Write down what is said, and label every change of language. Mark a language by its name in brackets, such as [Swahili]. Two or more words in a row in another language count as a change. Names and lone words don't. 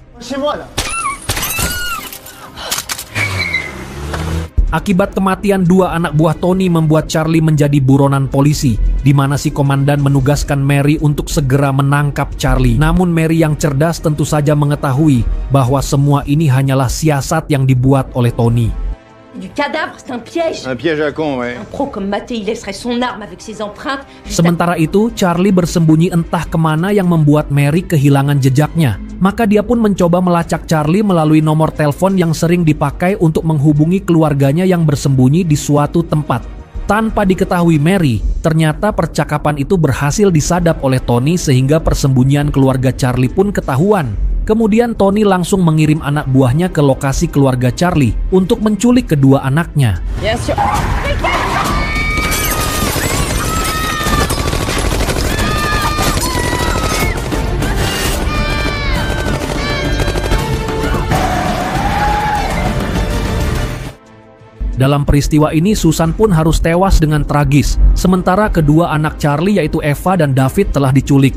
[Indonesian] Akibat kematian dua anak buah Tony membuat Charlie menjadi buronan polisi, di mana si komandan menugaskan Mary untuk segera menangkap Charlie. Namun Mary yang cerdas tentu saja mengetahui bahwa semua ini hanyalah siasat yang dibuat oleh Tony. [French] Du cadavre, c'est un piège. Un piège à con, ouais. Un pro comme Maté, il laisserait son arme avec ses empreintes. [Indonesian] Sementara itu, Charlie bersembunyi entah kemana yang membuat Mary kehilangan jejaknya. Maka dia pun mencoba melacak Charlie melalui nomor telepon yang sering dipakai untuk menghubungi keluarganya yang bersembunyi di suatu tempat. Tanpa diketahui Mary, ternyata percakapan itu berhasil disadap oleh Tony sehingga persembunyian keluarga Charlie pun ketahuan. Kemudian Tony langsung mengirim anak buahnya ke lokasi keluarga Charlie untuk menculik kedua anaknya. [French] Bien sûr. [Indonesian] Dalam peristiwa ini Susan pun harus tewas dengan tragis, sementara kedua anak Charlie yaitu Eva dan David telah diculik.